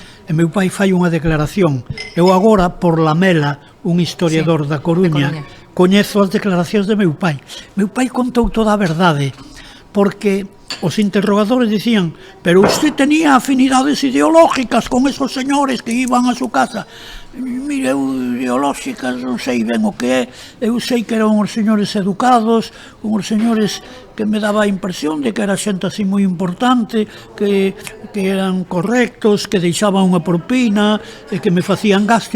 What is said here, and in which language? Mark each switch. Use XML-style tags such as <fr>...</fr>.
<gl>E meu pai fai unha declaración. Eu agora, por Lamela, un historiador da Coruña, coñezo as declaracións de meu pai. Meu pai contou toda a verdade, porque os interrogadores dicían,</gl> <es>pero usted tenía afinidades ideológicas con esos señores que iban a su casa.</es> <gl>Mire, ideológicas non sei ben o que é, eu sei que eran os señores educados, uns señores que me daba a impresión de que era xente así moi importante, que eran correctos, que deixaban unha propina e que me facían gasto.</gl>